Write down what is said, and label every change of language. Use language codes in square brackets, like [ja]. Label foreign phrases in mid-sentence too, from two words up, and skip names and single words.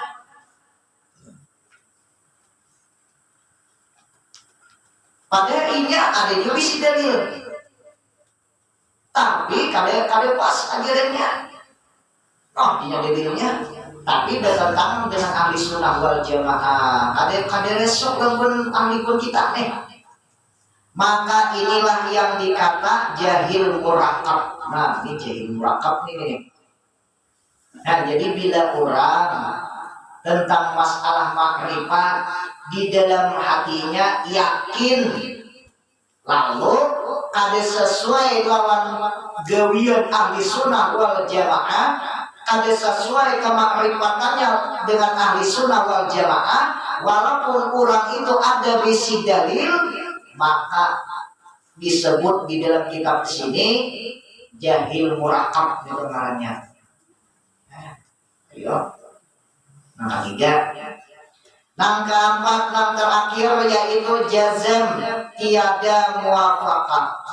[bjn] Padahal ini ada juga isi dalil, tapi kada pas ajarannya. [id] Oh, ini dalilnya, tapi bertentangan dengan ahli sunnah wal jamaah. [bjn] Kada resok dengan ahli pun kita nih. Maka inilah yang dikata jahil murakab. [id] Nah, ini jahil murakab nih. Nah, jadi bila orang tentang masalah makrifat di dalam hatinya [bjn] yakin, lalu ada sesuai lawan gawian ahli sunnah wal jamaah, ada sesuai kemakrifatannya dengan ahli sunnah wal jamaah, walaupun orang itu ada bisi dalil, maka disebut di dalam kitab sini jahil murakab namanya. [id] Ayo. Nah, tiga. Yang keempat, yang terakhir yaitu jazam tiada muwafaqah.